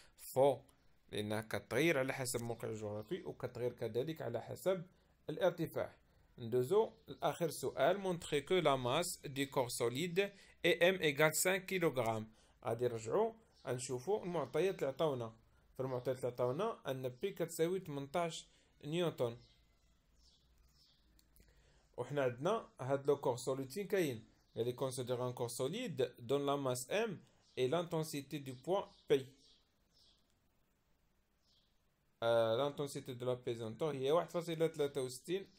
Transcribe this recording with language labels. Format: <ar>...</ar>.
<ar>فو لأنها كتغير على حسب الموقع الجغرافي وكتغير كذلك على حسب الارتفاع. ندوزو لآخر سؤال.</ar> <fr>montrer que la masse du corps solide est M égale 5 kg.</fr> <ar>غادي نرجعو نشوفو المعطيات اللي عطاونا. في المعطيات اللي عطاونا أن بي كتساوي 18 نيوتن وحنا عندنا هاد لو كور سوليد فين كاين.</ar> <fr>يعني considère un corps solide donne la masse M et l'intensité du poids P. l'intensité de la pesanteur هي 1.63.</fr>